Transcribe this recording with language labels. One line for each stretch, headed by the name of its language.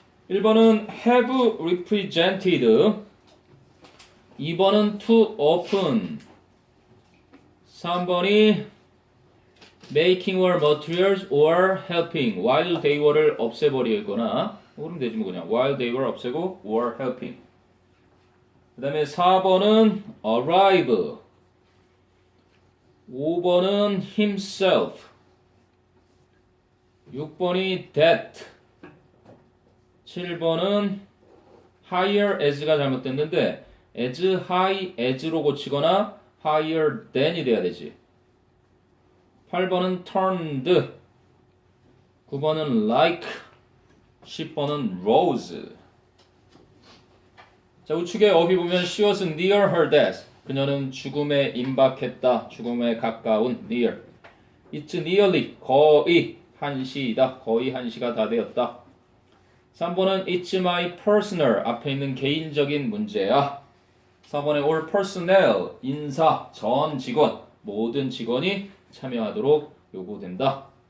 Korean: 1번은
English: have represented.
Korean: 2번은
English: to open.
Korean: 3번이
English: making war materials or helping. while they were
Korean: 를 없애버리거나 그러면 되지 뭐 그냥 while they were 없애고
English: or helping.
Korean: 그 다음에 4번은 arrive. 5번은 himself. 6번이 that. 7번은
English: higher as
Korean: 가 잘못됐는데
English: as high as
Korean: 로 고치거나
English: higher than
Korean: 이 돼야 되지. 8번은 turned. 9번은 like. 10번은 rose. 자, 우측에 어휘 보면
English: she was near her death.
Korean: 그녀는 죽음에 임박했다. 죽음에 가까운 near.
English: It's nearly
Korean: 거의 1시이다. 거의 1시가 다 되었다. 3번은
English: It's my personal
Korean: 앞에 있는 개인적인 문제야. 4번에
English: all personnel
Korean: 인사, 전 직원, 모든 직원이 참여하도록 요구된다.